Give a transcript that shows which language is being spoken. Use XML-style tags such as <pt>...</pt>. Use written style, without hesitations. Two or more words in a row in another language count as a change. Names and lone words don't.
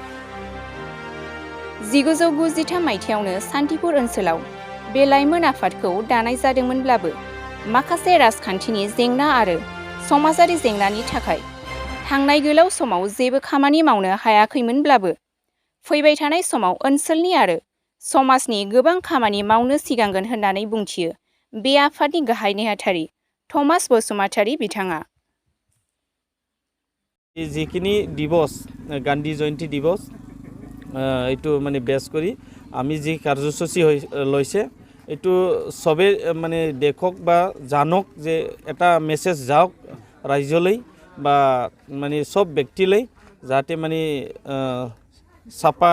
<brx>1993 मायथाइयावनो सान्थिपुर ओनसोलाव बे लाइमोन आफादखौ दानाय जादोंमोनब्लाबो माखासे राजखान्थिनि जेंना आरो समाजारि जेंनानि थाखाय थांनाय गोलाव समाव जेबो खामानि मावनो हायाखैमोनब्लाबो फैबाय थानाय समाव ओनसोलनि आरो समाजनि गोबां खामानि मावनो सिगांगोन होननानै बुंथियो बे आफादनि गाहाय नेहाथारि थमास बसुमतारी बिथाङा।</brx> <as>যিখিনি দিৱস গান্ধী জয়ন্তী দিৱস এইটো মানে বেছ কৰি আমি যি কাৰ্যসূচী লৈছে এইটো চবে মানে দেখক বা জানক যে এটা মেছেজ যাওক ৰাজ্যলৈ বা মানে সব ব্যক্তিলৈ যাতে মানে চাফা</as>